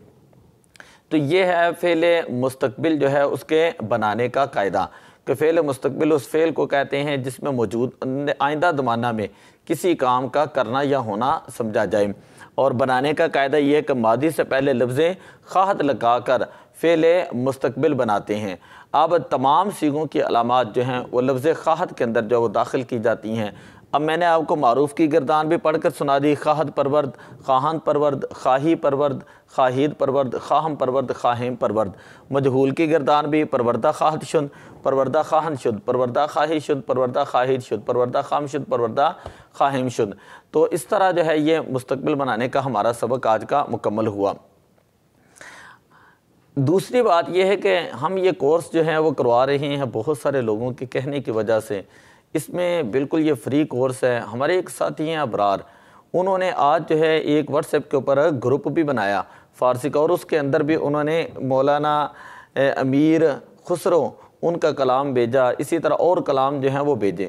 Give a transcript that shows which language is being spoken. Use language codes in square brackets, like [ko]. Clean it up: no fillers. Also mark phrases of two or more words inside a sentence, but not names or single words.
[ur] تو یہ ہے فعل مستقبل جو ہے اس کے بنانے کا قاعدہ، کہ فعل مستقبل اس فعل کو کہتے ہیں جس میں موجود آئندہ زمانہ میں کسی کام کا کرنا یا ہونا سمجھا جائے، اور بنانے کا قاعدہ یہ ہے کہ ماضی سے پہلے لفظ خواہد لگا کر فعل مستقبل بناتے ہیں۔ اب تمام صیغوں کی علامات جو ہیں وہ لفظ خواہد کے اندر جو وہ داخل کی جاتی ہیں۔ اب میں نے آپ کو معروف کی گردان بھی پڑھ کر سنا دی، [fa] خواہد پرورد، خواہند پرورد، خواہی پرورد، خواہید پرورد، خواہم پرورد، خواہیم پرورد۔ [ur] مجہول کی گردان بھی [fa] پروردہ خواہد شد، پروردہ خواہند شد، پروردہ خواہی شد، پروردہ خواہید شد، پروردہ خواہم شد، پروردہ خواہیم شد۔ [ur] تو اس طرح جو ہے یہ مستقبل بنانے کا ہمارا سبق آج کا مکمل ہوا۔ دوسری بات یہ ہے کہ ہم یہ کورس جو ہے وہ کروا رہے ہیں بہت سارے لوگوں کے کہنے کی وجہ سے، اس میں بالکل یہ فری کورس ہے۔ ہمارے ایک ساتھی ہیں ابرار، انہوں نے آج جو ہے ایک واٹس ایپ کے اوپر گروپ بھی بنایا فارسی کا، اور اس کے اندر بھی انہوں نے مولانا امیر خسرو ان کا کلام بھیجا، اسی طرح اور کلام جو ہیں وہ بھیجے۔